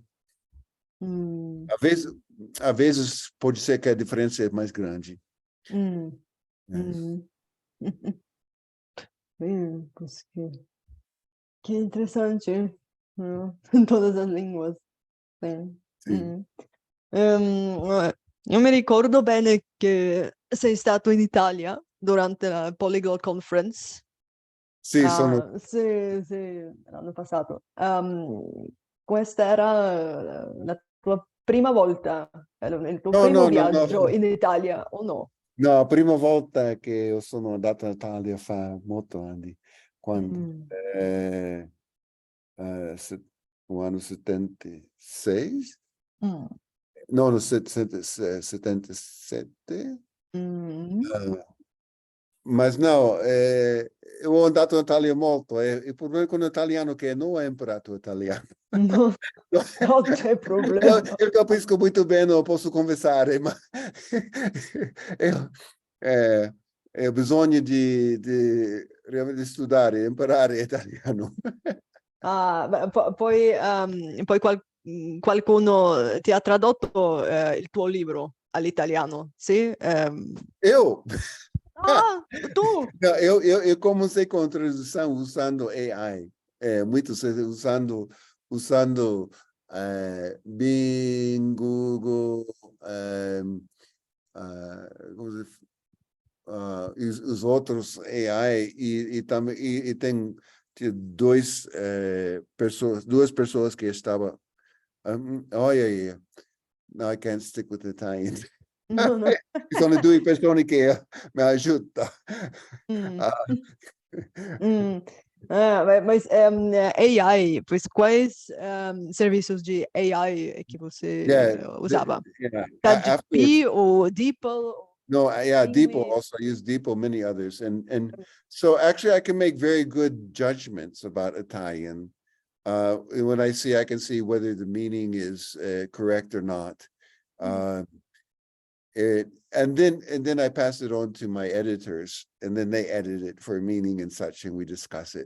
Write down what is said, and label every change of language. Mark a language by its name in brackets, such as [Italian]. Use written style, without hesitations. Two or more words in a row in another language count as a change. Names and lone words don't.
[Portuguese] Hum, Às vezes pode ser que a diferença é mais grande. hum, Né? hum. Pois que interessante, em todas as línguas. Sim. Sim. [Italian] Io mi ricordo bene che sei stato in Italia durante la Polyglot Conference. Sì, sono... Sì, sì, l'anno passato. Questa era la tua prima volta, il tuo No, primo no, no, no. viaggio in Italia, o no? No, prima volta che io sono andato in Italia fa molto anni, quando? Mm. [Portuguese] No ano 76? Mm. [Italian] No, no, 77. Mm. [Portuguese] Mas não, eu [Italian] andato in Italia molto, e il problema con l'italiano è che non ho imparato italiano. No, non c'è problema. Eu capisco [Portuguese] muito bem, não posso [Italian] conversare, ma eu, ho bisogno di studiare, imparare italiano. Beh, poi qualcuno ti ha tradotto il tuo libro all'italiano, sì? [Portuguese] Eu? [Italian] Ah, tu! [Portuguese] Não, eu comecei com a tradução usando AI, usando Bing, Google, como os outros AI e também e tem duas pessoas que estavam olha aí, no, [English] I can't stick with Italian. [Italian] No, no. Sono due persone che mi aiutano. Mm. Ah, Mm. [Portuguese] Mas AI, pois quais serviços de AI é que você [English] yeah, [Portuguese] usava? [English] yeah. Afterwards, [Portuguese] ChatGPT ou DeepL? [English] no, yeah, Deepo [Portuguese] Gemini? [English] also. I use Deepo, many others, and so actually, I can make very good judgments about Italian. When I can see whether the meaning is correct or not. And then I pass it on to my editors, and then they edit it for meaning and such, and we discuss it.